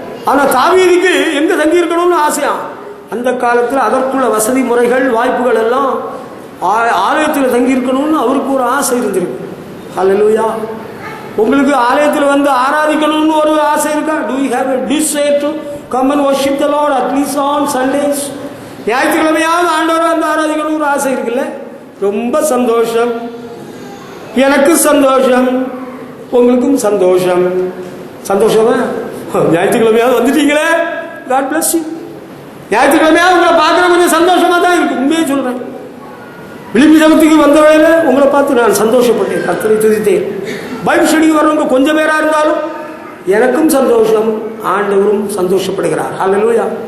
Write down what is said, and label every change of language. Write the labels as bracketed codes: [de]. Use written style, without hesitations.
[ta] ஆனால் தாவீதுக்கு எங்க தங்கி இருக்கணும்னு ஆசையா. அந்த காலத்தில் அதற்குள்ள வசதி முறைகள், வாய்ப்புகள் எல்லாம் ஆலயத்தில் தங்கி இருக்கணும்னு அவருக்கு ஒரு ஆசை இருந்திருக்கு. ஹல்லேலூயா. உங்களுக்கு ஆலயத்தில் வந்து ஆராதிக்கணும்னு ஒரு ஆசை இருக்கா? [en] Do you have a desire to come and worship the Lord at least on Sundays? [ta] ஞாயிற்றுக்கிழமையாவது ஆண்டவரை வந்து ஆராதிக்கணும்னு ஒரு ஆசை இருக்குல்ல? ரொம்ப சந்தோஷம், எனக்கு சந்தோஷம், உங்களுக்கும் சந்தோஷம். சந்தோஷமா? ஞாயிற்றுக்கிழமையாவது வந்துட்டீங்களே, [en] God bless you. [ta] ஞாயிற்றுக்கிழமையாவது உங்களை பார்க்குற கொஞ்சம் சந்தோஷமா தான் இருக்கு. உண்மையே சொல்றேன். விழிப்பு ஜபத்துக்கு வந்த வேளையில உங்களை பார்த்து நான் சந்தோஷப்பட்டேன், கர்த்தரை துதித்தேன். பைபிள் ஸ்டடிக்கு வரவங்க கொஞ்சம் பேரா இருந்தாலும் எனக்கும் சந்தோஷம், ஆண்டவரும் சந்தோஷப்படுகிறார். ஹல்லேலூயா.